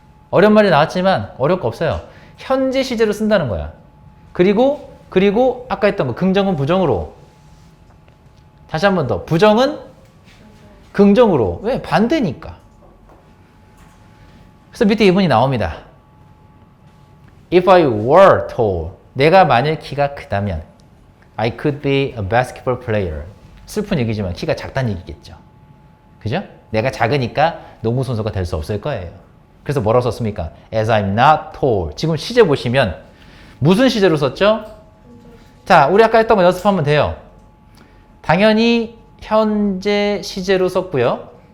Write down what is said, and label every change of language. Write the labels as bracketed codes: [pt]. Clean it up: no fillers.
[ko] 어려운 말이 나왔지만 어려울 거 없어요. 현재 시제로 쓴다는 거야. 그리고 아까 했던 거 긍정은 부정으로. 다시 한 번 더 부정은 긍정으로. 왜? 반대니까. 그래서 밑에 이문이 나옵니다. [en] If I were tall, [ko] 내가 만일 키가 크다면 [en] I could be a basketball player. [ko] 슬픈 얘기지만 키가 작다는 얘기겠죠. 그죠? 내가 작으니까 농구 선수가 될 수 없을 거예요. 그래서 뭐라고 썼습니까? [en] As I'm not tall. [ko] 지금 시제 보시면 무슨 시제로 썼죠? 자, 우리 아까 했던 거 연습하면 돼요. 당연히 현재 시제로 썼고요.